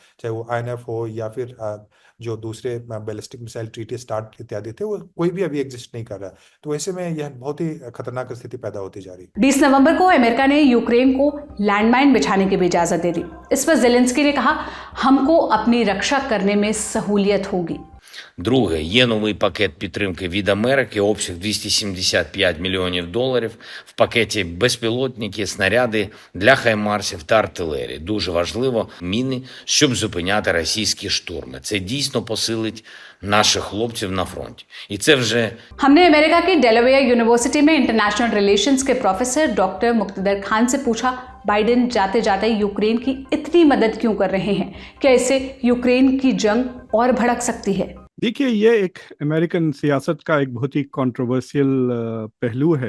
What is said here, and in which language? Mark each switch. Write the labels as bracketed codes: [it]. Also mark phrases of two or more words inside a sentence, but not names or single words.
[hi] चाहे वो INF हो या फिर जो दूसरे [en] ballistic missile treaty START [hi] इत्यादि थे, वो कोई भी अभी एग्जिस्ट नहीं कर रहा है। तो ऐसे में यह बहुत ही खतरनाक स्थिति पैदा होती जा रही है। 20 नवंबर को अमेरिका ने यूक्रेन को लैंडमाइन बिछाने की भी इजाजत दे दी। इस पर जेलेंस्की ने कहा, हमको अपनी रक्षा करने में सहूलियत होगी। [uk] Друге, є новий пакет підтримки від Америки, обсяг $275 мільйонів. В пакеті безпілотники, снаряди для хаймарсів та артилерії. Дуже важливо міни, щоб зупиняти російські штурми. Це дійсно посилить наших хлопців на фронті. І це вже... [hi] हमने अमेरिका की डेलावेयर यूनिवर्सिटी में [en] international relations [hi] के प्रोफेसर डॉक्टर मुक्तदर खान से पूछा, बाइडेन जाते जाते यूक्रेन की इतनी मदद क्यों कर रहे हैं? क्या इससे यूक्रेन की जंग और भड़क सकती है? देखिए, ये एक अमेरिकन सियासत का एक बहुत ही कंट्रोवर्शियल पहलू है।